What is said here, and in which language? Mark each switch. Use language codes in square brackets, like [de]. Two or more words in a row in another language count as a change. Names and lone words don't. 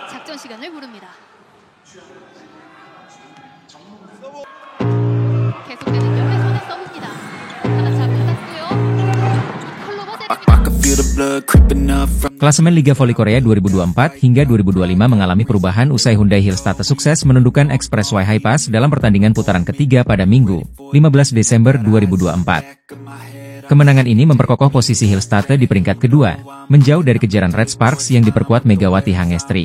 [ko] 작전 시간을 부릅니다. 계속되는 열의 손에 서브입니다. 하나 잡고 땄고요. 클로버 세트입니다. [id] Klasemen Liga Voli Korea 2024 hingga 2025 mengalami perubahan usai Hyundai Hillstatter sukses menundukkan Express Y Hi-Pass dalam pertandingan putaran ketiga pada Minggu, 15 Desember 2024. Kemenangan ini memperkokoh posisi Hillstatter di peringkat kedua, menjauh dari kejaran Red Sparks yang diperkuat Megawati Hangestri.